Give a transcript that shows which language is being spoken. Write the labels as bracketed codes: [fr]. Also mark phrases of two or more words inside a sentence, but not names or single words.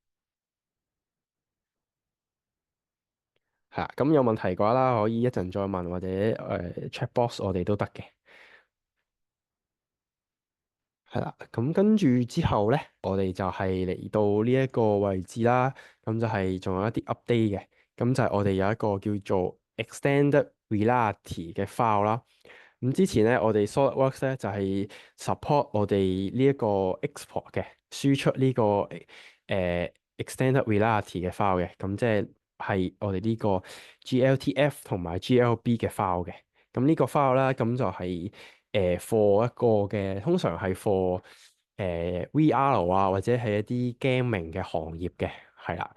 [yue] 係啦，咁有問題嘅話啦，可以一陣再問或者 [en] chat box [yue] 我哋都得嘅。係啦，咁跟住之後咧，我哋就係嚟到呢一個位置啦。咁就係仲有一啲 update 嘅。咁就係我哋有一個叫做 [en] extended reality [yue] 嘅 file 啦。咁之前咧，我哋 SolidWorks 咧就係 support 我哋呢一個 export 嘅輸出呢個 [en] extended reality [yue] 嘅 file 嘅。咁即係我哋呢個 GLTF 同埋 GLB 嘅 file 嘅。咁呢個 file 啦，咁就係for 一個嘅，通常係 [en] for VR [yue] 啊，或者係一啲 gaming 嘅行業嘅，係啦。